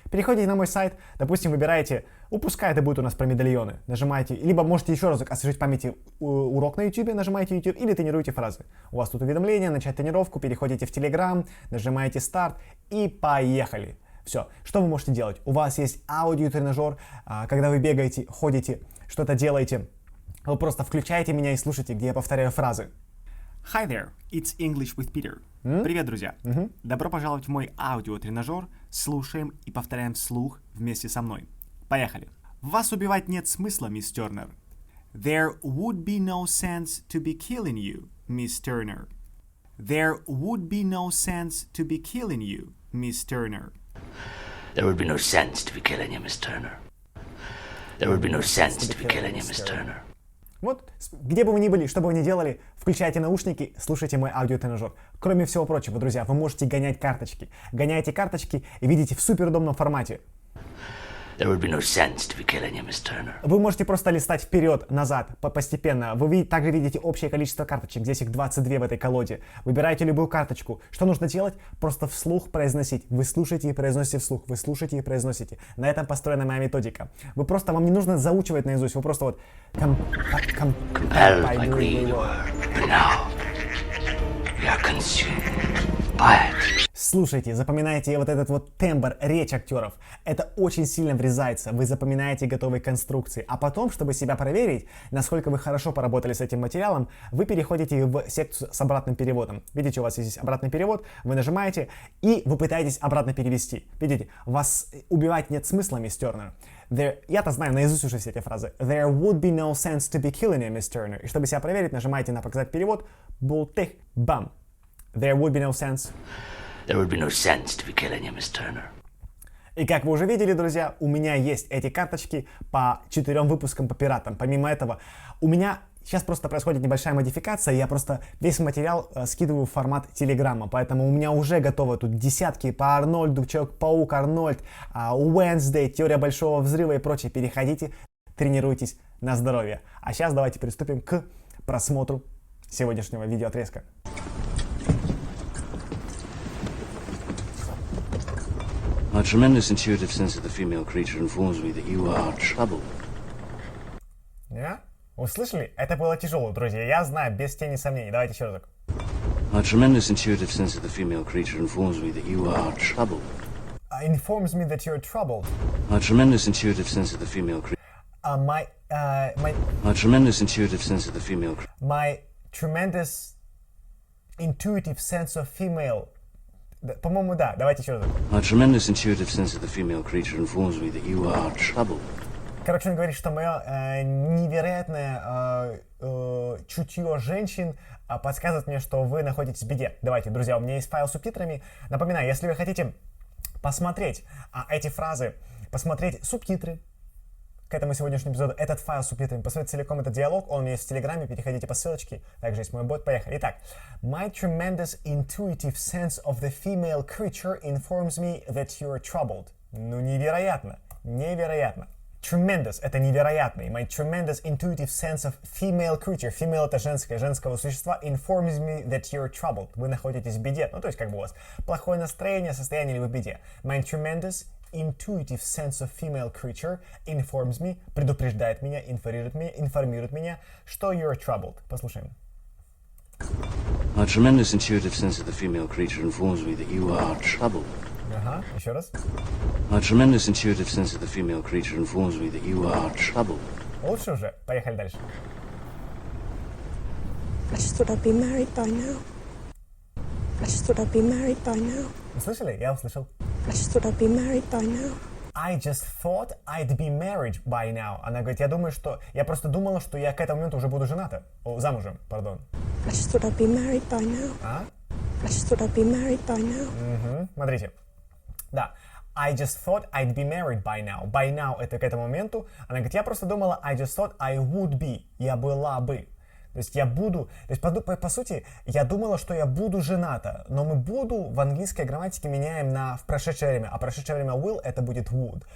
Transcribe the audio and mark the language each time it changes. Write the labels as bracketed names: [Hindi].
[Russian] Переходите на мой сайт, допустим, выбираете, пускай это будет у нас про медальоны, нажимаете, либо можете еще разок освежить в памяти урок на YouTube, нажимаете YouTube или тренируйте фразы. У вас тут уведомления, начать тренировку, переходите в Telegram, нажимаете старт и поехали. Все. Что вы можете делать? У вас есть аудиотренажер, когда вы бегаете, ходите, что-то делаете, вы просто включаете меня и слушаете, где я повторяю фразы. [English] Hi there, it's English with Peter. [Russian] Привет, друзья. Добро пожаловать в мой аудиотренажер. Слушаем и повторяем вслух вместе со мной. Поехали. Вас убивать нет смысла, мисс Тернер. [English] There would be no sense to be killing you, Miss Turner. There would be no sense to be killing you, Miss Turner. There would be no sense to be killing you, Miss Turner. There would be no sense to be killing you, Miss Turner. [Russian] Вот, где бы вы ни были, что бы вы ни делали, включайте наушники, слушайте мой аудиотренажер. Кроме всего прочего, друзья, вы можете гонять карточки. Гоняете карточки и видите в суперудобном формате. [English] There would be no sense to be killing you, Miss Turner. [Russian] Вы можете просто листать вперед, назад, постепенно. Вы также видите общее количество карточек. Здесь их 22 в этой колоде. Выбираете любую карточку. Что нужно делать? Просто вслух произносить. Вы слушаете и произносите вслух. Вы слушаете и произносите. На этом построена моя методика. Вам не нужно заучивать наизусть. Вы просто вот... [English] Compelled by greed word, but now we are consumed by it. [Russian] Слушайте, запоминайте вот этот вот тембр, речь актеров. Это очень сильно врезается. Вы запоминаете готовые конструкции. А потом, чтобы себя проверить, насколько вы хорошо поработали с этим материалом, вы переходите в секцию с обратным переводом. Видите, у вас есть здесь обратный перевод, вы нажимаете, и вы пытаетесь обратно перевести. Видите, вас убивать нет смысла, мисс Тернер. Я-то знаю наизусть уже все эти фразы. [English] There would be no sense to be killing you, Miss Turner. [Russian] И чтобы себя проверить, нажимаете на показать перевод. Бултых, бам. [English] There would be no sense. There would be no sense to be killing you, Miss Turner. [Russian] И как вы уже видели, друзья, у меня есть эти карточки по 4 выпускам по пиратам. Помимо этого, у меня сейчас просто происходит небольшая модификация, я просто весь материал скидываю в формат телеграмма, поэтому у меня уже готовы тут десятки по Арнольду, Человек-паук, Арнольд, Wednesday, Теория Большого Взрыва и прочее. Переходите, тренируйтесь на здоровье. А сейчас давайте приступим к просмотру сегодняшнего видеоотрезка. [English] My tremendous intuitive sense of the female creature informs me that you are troubled. [Russian] Вы слышали? Это было тяжело, друзья. Я знаю, без тени сомнений. Давайте еще разок. [English] My tremendous intuitive sense of the female creature informs me that you are troubled. Informs me that you're troubled. My tremendous intuitive sense of the female creature. My My tremendous intuitive sense of the female creature. My tremendous intuitive sense of female. [Russian] По-моему, да. Давайте еще раз. [English] My tremendous intuitive sense of the female creature informs me that you are troubled. [Russian] Короче, он говорит, что мое невероятное чутье женщин подсказывает мне, что вы находитесь в беде. Давайте, друзья, у меня есть файл с субтитрами. Напоминаю, если вы хотите посмотреть эти фразы, посмотреть субтитры к этому сегодняшнему эпизоду, этот файл с субтитрами, посмотреть целиком этот диалог, он у меня есть в Телеграме, переходите по ссылочке, также есть мой бот, поехали. Итак, [English] my tremendous intuitive sense of the female creature informs me that you're troubled. [Russian] Ну, невероятно, невероятно. Tremendous — это невероятный. [English] My tremendous intuitive sense of female creature. [Russian] Female — это женское, женского существа. [English] Informs me that you're troubled. [Russian] Вы находитесь в беде. Ну, то есть, как бы у вас плохое настроение, состояние, или вы в беде. [English] My tremendous intuitive sense of female creature informs me, [Russian] предупреждает меня, информирует меня, что [English] you're troubled. [Russian] Послушаем. [English] My tremendous intuitive sense of the female creature informs me that you are troubled. [Russian] Ага, еще раз. [English] My tremendous intuitive sense of the female creature informs me that you are troubled. [Russian] Лучше уже. Поехали дальше. [English] I just thought I'd be married by now. I just thought I'd be married by now. [Russian] Вы слышали? Я услышал. [English] I just thought I'd be married by now. I just thought I'd be married by now. [Russian] Она говорит, я просто думала, что я к этому моменту уже буду жената. Замужем, пардон. [English] I just thought I'd be married by now. [Russian] А? [English] I just thought I'd be married by now. [Russian] Смотрите. Да. [English] I just thought I'd be married by now. By now [Russian] — это к этому моменту. Она говорит, я просто думала, [English] I just thought I would be. [Russian] Я была бы. То есть я буду... То есть, по сути, я думала, что я буду жената. Но мы буду в английской грамматике меняем в прошедшее время. А прошедшее время will — это будет would.